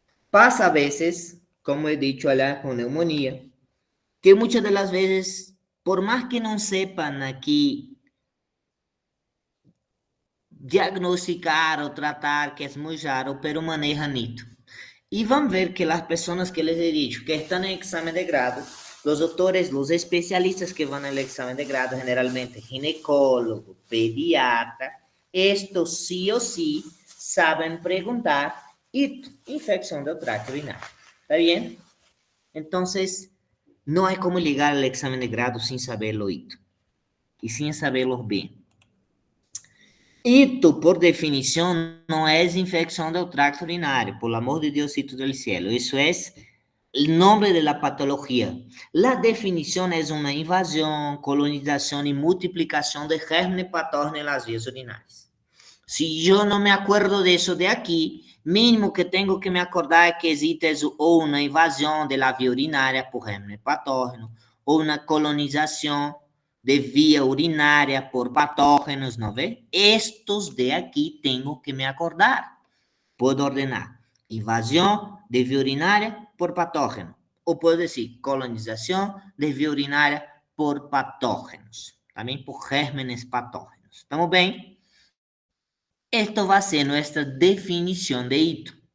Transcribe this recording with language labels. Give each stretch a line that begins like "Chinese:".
Portuguese: Passa a vezes,
Spanish: como he dicho allá
Portuguese: com neumonía, que muitas das vezes, por mais que não sepan aqui diagnosticar ou tratar, que é muito raro, pero maneja nito.
Spanish: Y van a ver que las personas que les he dicho que están en examen de grado, los doctores, los especialistas que van al examen de grado, generalmente ginecólogo, pediatra, estos sí o sí saben preguntar y infección del tracto urinario. ¿Está bien? Entonces, no hay como llegar al examen de grado sin saberlo y sin saberlo bien.
Portuguese: Ito, por definição, não é infecção do tracto urinário,
Spanish: por amor de Diosito del cielo.
Portuguese: Isso é o nome da patologia. A definição é uma invasão, colonização e multiplicação de germes patógenos nas vias urinárias. Se eu não me acordo disso de aqui, mínimo que tenho que me acordar é que existe ou uma invasão da via urinária por germe patógeno, ou uma colonização de via urinária por patógenos,
Spanish: ¿no ve? Estos de aquí tengo que me acordar. Puedo ordenar invasión de vía urinaria por patógeno. O puedo decir colonización de vía urinaria por patógenos. También por gérmenes patógenos. ¿Estamos bien? Esto va a ser nuestra definición de hito.